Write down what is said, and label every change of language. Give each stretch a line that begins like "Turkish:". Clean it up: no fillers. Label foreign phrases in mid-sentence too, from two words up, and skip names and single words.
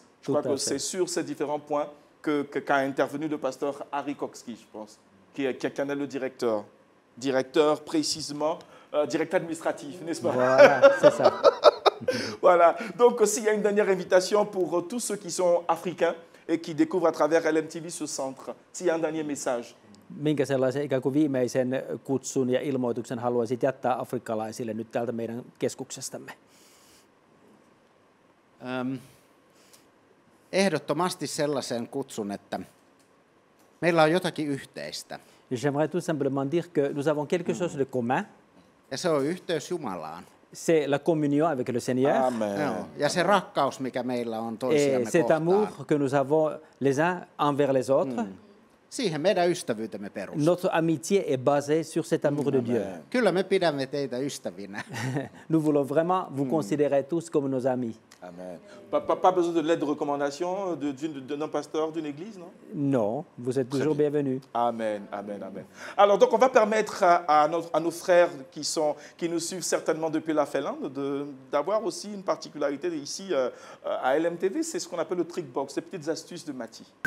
French: Je crois que c'est sur ces différents points qu'a intervenu le pasteur Harry Kokski, je pense, qui en est le directeur. Directeur précisément, directeur administratif, n'est-ce pas? Voilà, c'est ça. Voilà. Donc, s'il y a une dernière invitation pour tous ceux qui sont africains et qui découvrent à travers LMTV ce centre, s'il y a un dernier message.
Finnish: Minkä sellaisen ikään kuin viimeisen kutsun ja ilmoituksen haluaisit jättää afrikkalaisille nyt täältä meidän keskuksestamme? Ehdottomasti sellaisen kutsun, että meillä on jotakin yhteistä.
French: J'aimerais tout simplement dire que nous avons quelque chose de commun.
Finnish: Ja se on yhteys Jumalaan.
French: C'est la communion avec le Seigneur. Amen.
Finnish: Joo. Ja se rakkaus, mikä meillä on toisiamme
French: Et cet amour
Finnish: kohtaan.
French: que nous avons les uns envers les autres.
Finnish: Siihen meidän ystävyytemme perustuu.
French: Notre amitié est basée sur cet amour de Dieu.
Finnish: Kyllä me pidämme teitä ystävinä.
French: Nous voulons vraiment vous considérer tous comme nos amis. Amen. Pas besoin de l'aide de recommandation d'un pasteur d'une église, non? Non, vous êtes toujours bienvenus. Amen, amen, amen. Alors, donc, on va permettre à nos frères qui nous suivent certainement depuis la Finlande d'avoir aussi une particularité ici à LMTV, c'est ce qu'on appelle le
English: trick box,
French: ces petites astuces de Mathie.